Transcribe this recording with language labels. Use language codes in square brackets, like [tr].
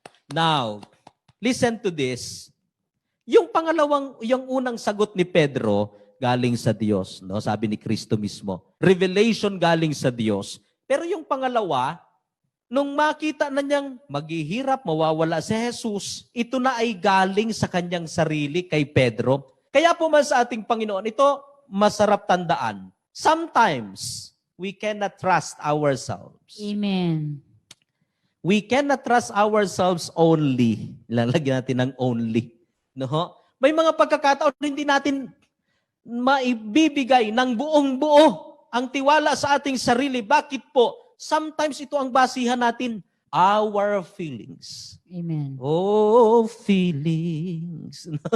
[en] Now, listen to this. [tl] Yung unang sagot ni Pedro, galing sa Diyos, no? Sabi ni Kristo mismo. Revelation galing sa Diyos. Pero yung pangalawa, nung makita na niyang maghihirap, mawawala si Jesus, ito na ay galing sa kanyang sarili kay Pedro. Kaya po man sa ating Panginoon, ito masarap tandaan. [en] Sometimes, we cannot trust ourselves. Amen. We cannot trust ourselves only. [tl] Lalagyan natin ng only. No? May mga pagkakataon hindi natin maibibigay ng buong buo ang tiwala sa ating sarili. Bakit po? Sometimes ito ang basihan natin. [en] Our feelings. Amen. Oh, feelings.